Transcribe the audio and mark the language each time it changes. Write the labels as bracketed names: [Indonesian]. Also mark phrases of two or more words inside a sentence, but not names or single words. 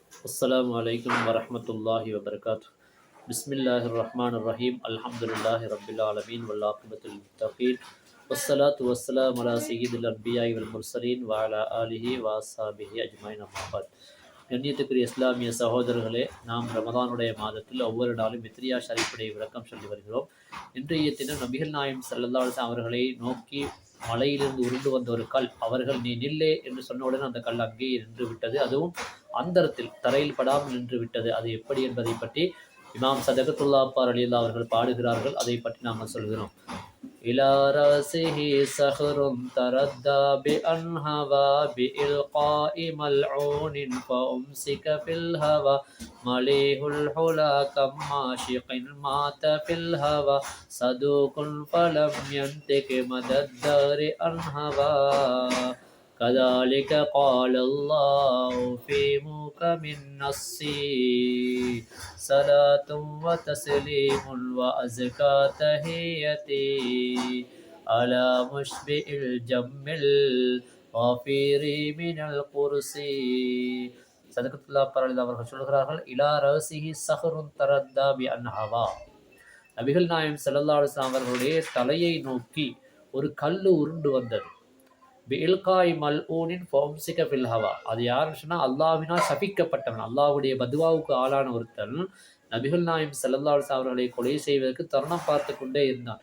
[Arabic] السلام عليكم ورحمة الله وبركاته. بسم الله الرحمن الرحيم. الحمد لله رب العالمين والعاقبة للمتقين والصلاة والسلام على سيد الأنبياء والمرسلين وعلى آله وأصحابه أجمعين أما بعد. [Tamil] கண்ணியத்துக்குரிய இஸ்லாமிய சகோதரர்களே, நாம் ரமதானுடைய மாதத்தில் ஒவ்வொரு நாளும் மித்ரியா ஷரீஃபுடைய விளக்கம் சொல்லி வருகிறோம். இன்றைய தினம் நபிகள் நாயம் [Arabic] صلى الله عليه وسلم [Tamil] அவர்களை நோக்கி மலையிலிருந்து உருண்டு வந்த ஒரு கல், அவர்கள் நீ நில்லே என்று சொன்னவுடன் அந்த கல் அங்கேயே நின்று விட்டது. அதுவும் அந்தரத்தில் தரையில் படாமல் நின்று விட்டது. அது எப்படி என்பதை பற்றி இமாம் சதகத்துல்லா அப்பார் ரலியல்லாஹு அவர்கள் பாடுகிறார்கள். அதை பற்றி நாம் சொல்கிறோம். [Arabic] إلى رأسه صخر تردى بأنهوى بإلقاء ملعون فأمسك في الهوى مليح الحلا كم عاشق مات في الهوى صدوق فلم ينطق مدى الدهر أنهوى كذلك قال الله في محكم النص صلاة وتسليم وأزكى تحيتي على مشبع الجم الغفير من القرسي. [Tamil] சதகத்துல்லா பரலில் அவர்கள் சொல்கிறார்கள், [Arabic] إلى رأسه صخر تردى ب أنهوى. [Tamil] நபிகள் நாயம் [Arabic] صلى الله عليه وسلم [Tamil] அவர்களுடைய தலையை நோக்கி ஒரு கல்லு உருண்டு வந்தது. [Arabic] بإلقاء ملعون فأمسك في الهوى. [Tamil] அது யாருன்னு சொன்னால் அல்லாஹ்வினால் சபிக்கப்பட்டவன், அல்லாஹ்வுடைய பதுவாவுக்கு ஆளான ஒருத்தன் நபிகள் நாயம் [Arabic] صلى الله عليه وسلم [Tamil] அவர்களை கொலை செய்வதற்கு தருணம் பார்த்து கொண்டே இருந்தான்.